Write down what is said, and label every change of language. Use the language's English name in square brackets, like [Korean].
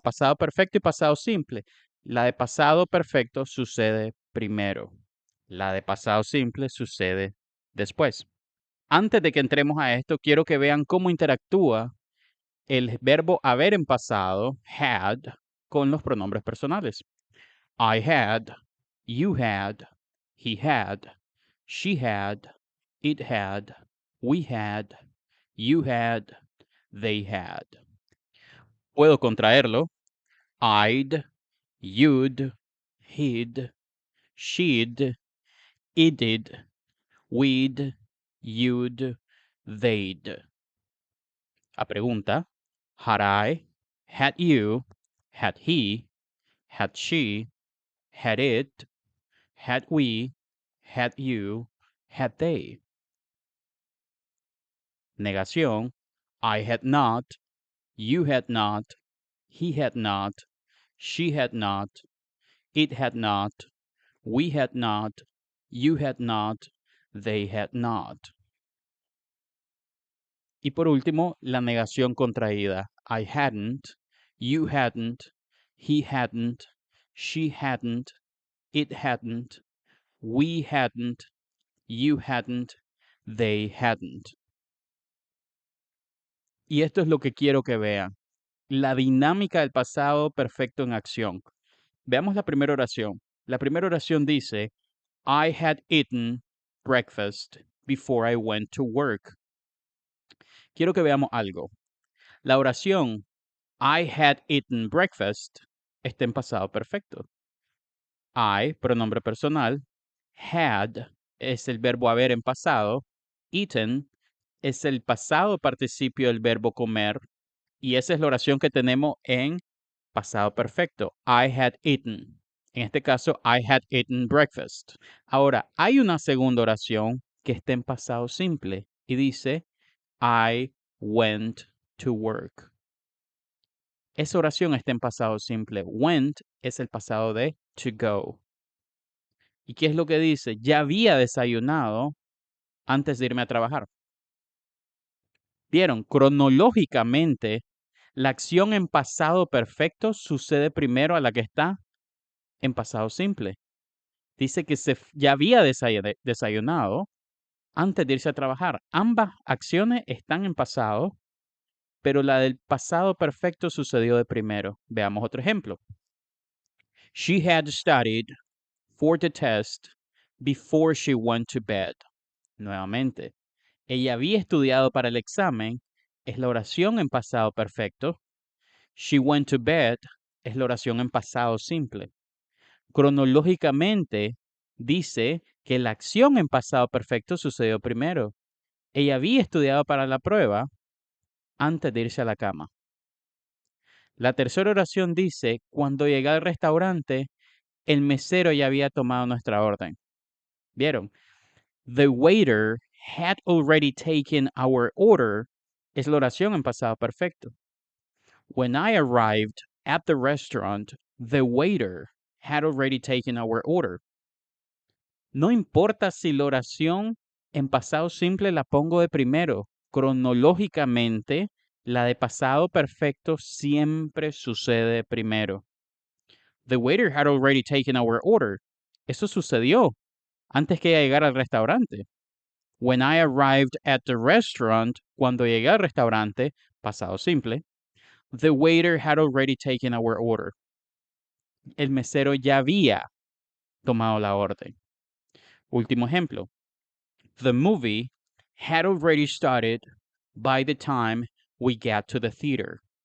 [Spanish] Pasado perfecto y pasado simple. La de pasado perfecto sucede primero. La de pasado simple sucede después. Antes de que entremos a esto, quiero que vean cómo interactúa el verbo haber en pasado, had, con los pronombres personales. [English] I had, you had, he had, she had, it had, we had, you had, they had. [Spanish] Puedo contraerlo. [English] I'd, you'd, he'd, she'd, it'd, we'd, you'd, they'd. [Spanish] A pregunta. [English] Had I, had you, had he, had she, had it, had we, had you, had they. [Spanish] Negación. [English] I had not, you had not, he had not, she had not, it had not, we had not, you had not, they had not. [Spanish] Y por último, la negación contraída. [English] I hadn't, you hadn't, he hadn't, she hadn't, it hadn't, we hadn't, you hadn't, they hadn't. [Spanish] Y esto es lo que quiero que vean. La dinámica del pasado perfecto en acción. Veamos la primera oración. La primera oración dice, [English] I had eaten breakfast before I went to work. [Spanish] Quiero que veamos algo. La oración [English] I had eaten breakfast [Spanish] está en pasado perfecto. I, pronombre personal. Had es el verbo haber en pasado. Eaten es el pasado participio del verbo comer. Y esa es la oración que tenemos en pasado perfecto. [English] I had eaten. [Spanish] En este caso, [English] I had eaten breakfast. [Spanish] Ahora, hay una segunda oración que está en pasado simple y dice, [English] I went to work. [Spanish] Esa oración está en pasado simple. Went es el pasado de to go. ¿Y qué es lo que dice? Ya había desayunado antes de irme a trabajar. Vieron, cronológicamente, la acción en pasado perfecto sucede primero a la que está en pasado simple. Dice que ya había desayunado antes de irse a trabajar. Ambas acciones están en pasado, pero la del pasado perfecto sucedió de primero. Veamos otro ejemplo. [English] She had studied for the test before she went to bed. [Spanish] Nuevamente, ella había estudiado para el examen, es la oración en pasado perfecto. [English] She went to bed [Spanish] es la oración en pasado simple. Cronológicamente dice que la acción en pasado perfecto sucedió primero Ella había estudiado para la prueba antes de irse a la cama. La tercera oración dice, cuando llegué al restaurante, el mesero ya había tomado nuestra orden. ¿Vieron? [English] The waiter had already taken our order [Spanish] es la oración en pasado perfecto. [English] When I arrived at the restaurant, the waiter had already taken our order. [Spanish] No importa si la oración en pasado simple la pongo de primero, cronológicamente, la de pasado perfecto siempre sucede primero. [English] The waiter had already taken our order. [Spanish] Eso sucedió antes que ella llegara al restaurante. [English] When I arrived at the restaurant, [Spanish] cuando llegué al restaurante, pasado simple, [English] the waiter had already taken our order. [Spanish] El mesero ya había tomado la orden. Último ejemplo. [English] The movie had already started by the time we got to the theater.